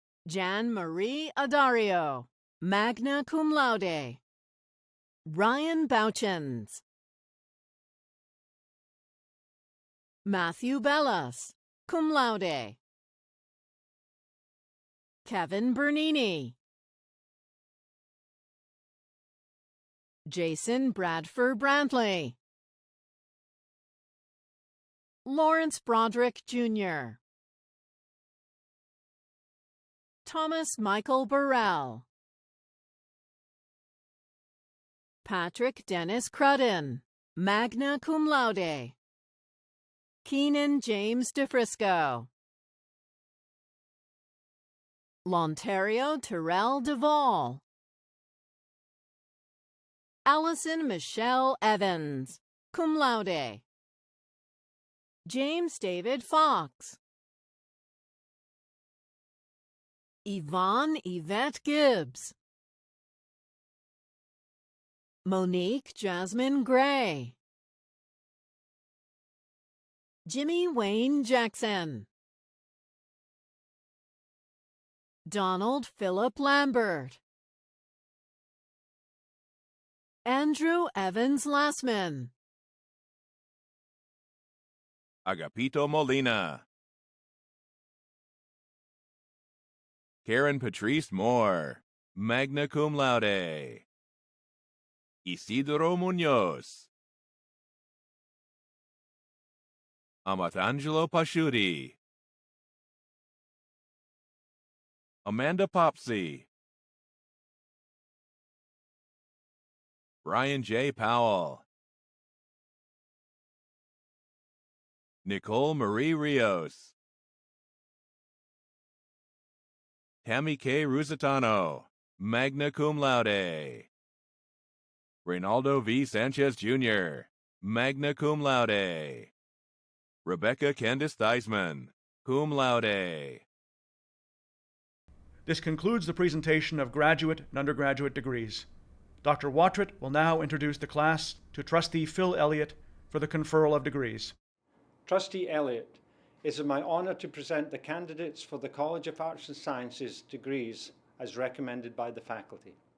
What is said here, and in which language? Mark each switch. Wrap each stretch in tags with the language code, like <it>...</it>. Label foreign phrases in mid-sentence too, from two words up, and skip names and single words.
<en>Jan Marie Adario,</en> <la>magna cum laude.</la> <en>Ryan Bouchens. Matthew Bellas,</en> <la>cum laude.</la> <en>Kevin Bernini. Jason Bradford Brantley. Lawrence Broderick, Jr. Thomas Michael Burrell. Patrick Dennis Crudden,</en> <la>magna cum laude.</la> <en>Keenan James DeFrisco. Lontario Terrell Duvall. Allison Michelle Evans,</en> <la>cum laude.</la> <en>James David Fox. Yvonne Yvette Gibbs. Monique Jasmine Gray. Jimmy Wayne Jackson. Donald Philip Lambert. Andrew Evans Lassman. Agapito Molina. Karen Patrice Moore,</en> <la>magna cum laude.</la> <en>Isidro Munoz. Amatangelo Pasciuti. Amanda Popsy. Brian J. Powell. Nicole Marie Rios. Tammy K. Rusitano,</en> <la>magna cum laude.</la> <en>Reynaldo V. Sanchez Jr.,</en> <la>magna cum laude.</la> <en>Rebecca Candice Theismann,</en> <la>cum laude.</la> <en>This concludes the presentation of graduate and undergraduate degrees. Dr. Watrett will now introduce the class to Trustee Phil Elliott for the conferral of degrees. Trustee Elliott, it is my honor to present the candidates for the College of Arts and Sciences degrees as recommended by the faculty.</en>